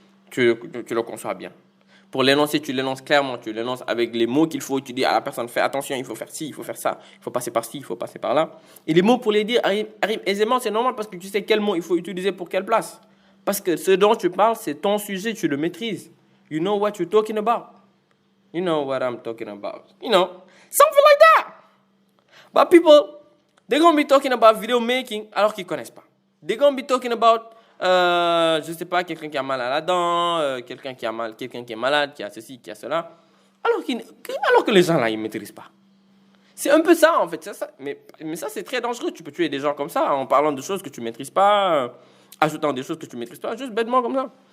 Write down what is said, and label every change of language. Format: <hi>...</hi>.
<fr>Tu le conçois bien. Pour l'énoncer, tu l'énonces clairement, tu l'énonces avec les mots qu'il faut, tu dis à la personne, fais attention, il faut faire ci, il faut faire ça, il faut passer par ci, il faut passer par là. Et les mots pour les dire arrivent aisément, c'est normal parce que tu sais quel mot il faut utiliser pour quelle place. Parce que ce dont tu parles, c'est ton sujet, tu le maîtrises.</fr> <en>You know what you're talking about. You know what I'm talking about. You know, something like that. But people, they're going to be talking about video making</en> <fr>alors qu'ils ne connaissent pas.</fr> <en>They're going to be talking about...</en> <fr>je sais pas, quelqu'un qui a mal à la dent, quelqu'un qui est malade, qui a ceci, qui a cela, alors que les gens là ils maîtrisent pas. C'est un peu ça en fait, mais ça c'est très dangereux. Tu peux tuer des gens comme ça en parlant de choses que tu maîtrises pas, ajoutant des choses que tu maîtrises pas, juste bêtement comme ça.</fr>